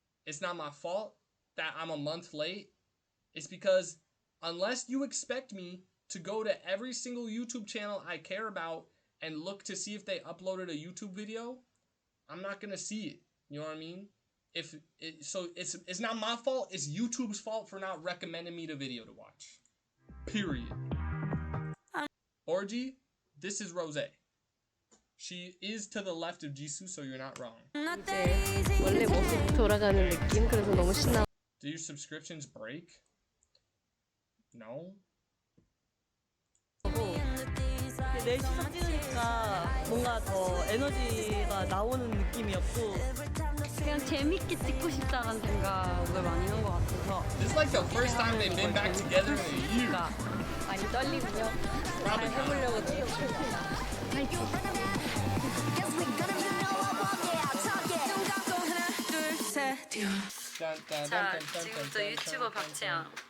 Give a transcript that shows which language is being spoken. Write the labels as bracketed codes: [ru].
[en] It's not my fault that I'm a month late. It's because unless you expect me to go to every single YouTube channel I care about and look to see if they uploaded a YouTube video, I'm not gonna see it. You know what I mean? So it's not my fault. It's YouTube's fault for not recommending me the video to watch. Period. Orgy, this is Rose. She is to the left of Jisoo, so you're not wrong. [ko] 이제 원래 모습 돌아가는 느낌. 그래서 너무 신나. [en] Do your subscriptions break? No. [ko] 4시서 찍으니까 뭔가 더 에너지가 나오는 느낌이었고 그냥 재밌게 찍고 싶다는 생각을 많이 한 것 같아서. [en] This is like the first time they've been back together in a year. [ko] 많이 떨리고요. [en] Probably [ko] 잘 해보려고 노력했습니다. 자, 지금부터 유튜버 박채영.